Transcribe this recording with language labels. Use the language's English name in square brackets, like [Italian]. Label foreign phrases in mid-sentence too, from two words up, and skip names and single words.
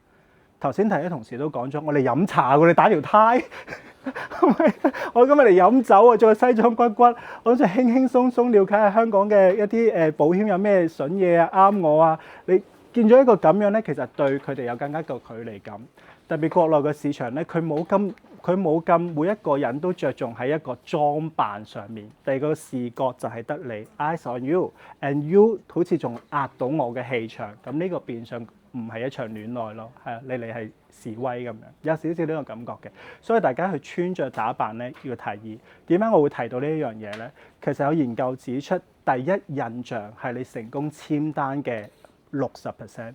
[Cantonese] 頭先啲同事都講咗，我哋飲茶喎，你打條呔，我今日嚟飲酒啊，着西裝骨骨，我想輕輕鬆鬆了解下香港嘅一啲保險有咩筍嘢啊，啱我啊。你見咗一個咁樣咧，其實對佢哋有更加個距離感。特別國內嘅市場咧，佢冇咁每一個人都着重喺一個裝扮上面。第二個視覺就係得你 [English] eyes on you and you [Cantonese] 好似仲壓到我嘅氣場。咁呢個變相唔係一場戀愛咯，係啊，你嚟係示威咁樣，有少少呢個感覺嘅。所以大家去穿着打扮咧要提議。點解我會提到呢一樣嘢咧？其實有研究指出，第一印象係你成功簽單嘅60%。